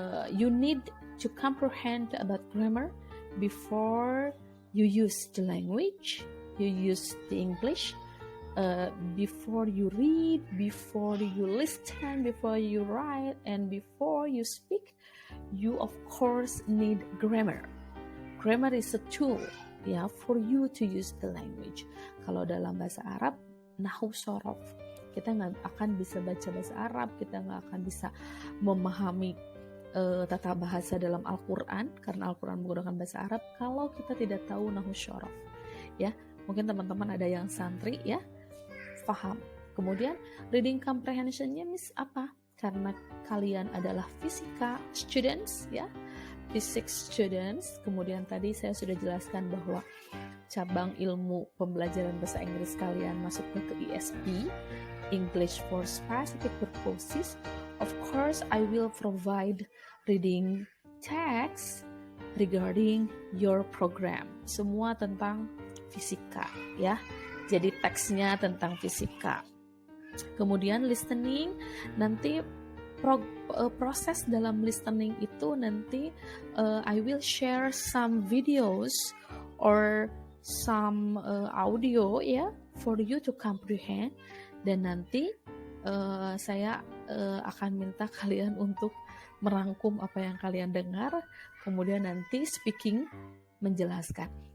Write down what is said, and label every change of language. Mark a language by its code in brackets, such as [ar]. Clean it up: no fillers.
[en] You need to comprehend about grammar before you use the language, you use the English. Before you read, before you listen, before you write, and before you speak, you of course need grammar. Grammar is a tool ya for you to use the language. [id] Kalau dalam bahasa Arab, nahwu sorof, kita nggak akan bisa baca bahasa Arab, kita nggak akan bisa memahami tata bahasa dalam Al-Quran, karena Al-Quran menggunakan bahasa Arab, kalau kita tidak tahu nahwu sorof ya. Mungkin teman-teman ada yang santri ya paham. Kemudian reading comprehensionnya miss apa? Karena kalian adalah fisika students ya, [en] physics students. [id] Kemudian tadi saya sudah jelaskan bahwa cabang ilmu pembelajaran bahasa Inggris kalian masuknya ke ESP, English for Specific Purposes. [en] Of course, I will provide reading text regarding your program. [id] Semua tentang fisika ya. Jadi teksnya tentang fisika. Kemudian listening, nanti proses dalam listening itu nanti [en] I will share some videos or some audio [id] ya [en] for you to comprehend, [id] dan nanti saya akan minta kalian untuk merangkum apa yang kalian dengar, kemudian nanti speaking menjelaskan.